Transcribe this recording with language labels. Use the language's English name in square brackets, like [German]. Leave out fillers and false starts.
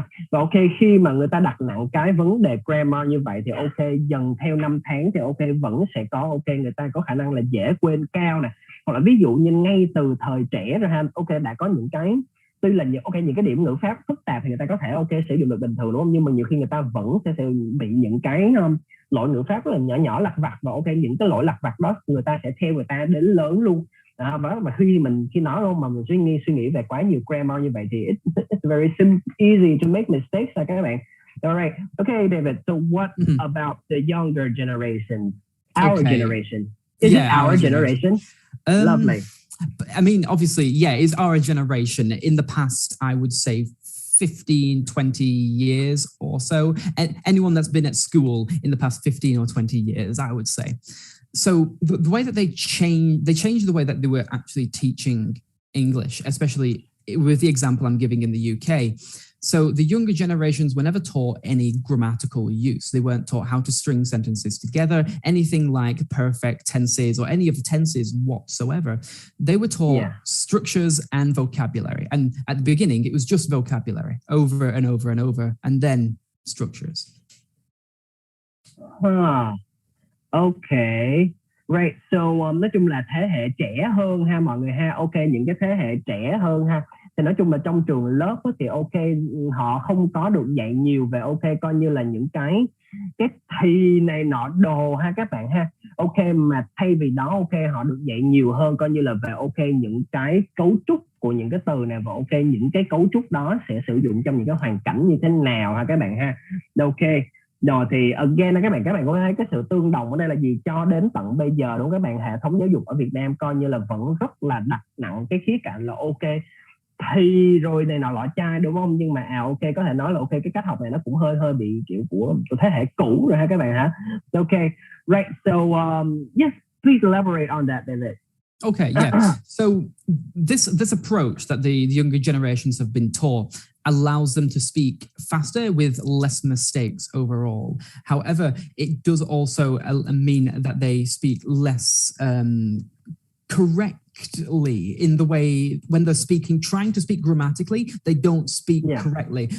[Vietnamese] Và khi mà người ta đặt nặng cái vấn đề grammar như vậy thì dần theo năm tháng thì vẫn sẽ có người ta có khả năng là dễ quên cao nè, hoặc là ví dụ như ngay từ thời trẻ rồi ha, đã có những cái, tuy là những cái điểm ngữ pháp phức tạp thì người ta có thể sử dụng được bình thường, đúng không? Nhưng mà nhiều khi người ta vẫn sẽ bị những cái lỗi ngữ pháp rất là nhỏ lặt vặt, và những cái lỗi lặt vặt đó người ta sẽ theo người ta đến lớn luôn. Và khi nói luôn mà mình suy nghĩ về quá nhiều grammar như vậy thì [English] it's very easy to make mistakes [Vietnamese] các bạn. [English] Alright, okay, David. So what about the younger generation? Our generation. Is it our generation? Lovely. I mean, obviously, it's our generation. In the past, I would say 15, 20 years or so. And anyone that's been at school in the past 15 or 20 years, I would say. So the way that they changed the way that they were actually teaching English, especially with the example I'm giving in the UK. So the younger generations were never taught any grammatical use. They weren't taught how to string sentences together, anything like perfect tenses or any of the tenses whatsoever. They were taught structures and vocabulary. And at the beginning, it was just vocabulary over and over and over, and then structures. Okay, right. [Vietnamese] So nói chung là thế hệ trẻ hơn ha mọi người ha. Ok, những cái thế hệ trẻ hơn ha, thì nói chung là trong trường lớp thì họ không có được dạy nhiều về coi như là những cái thi này nọ đồ ha các bạn ha. Mà thay vì đó họ được dạy nhiều hơn coi như là về những cái cấu trúc của những cái từ này, và những cái cấu trúc đó sẽ sử dụng trong những cái hoàn cảnh như thế nào ha các bạn ha. Rồi thì again các bạn có thấy cái sự tương đồng ở đây là gì? Cho đến tận bây giờ đúng các bạn, hệ thống giáo dục ở Việt Nam coi như là vẫn rất là đặt nặng cái khía cạnh là thì rồi này nọ lọ chai, đúng không? Nhưng mà có thể nói là cái cách học này nó cũng hơi bị kiểu của thế hệ cũ rồi ha các bạn hả? [English] Right. So yes, please elaborate on that, David. Okay, So this approach that the younger generations have been taught allows them to speak faster with less mistakes overall. However, it does also mean that they speak less correctly in the way when they're trying to speak grammatically, they don't speak correctly.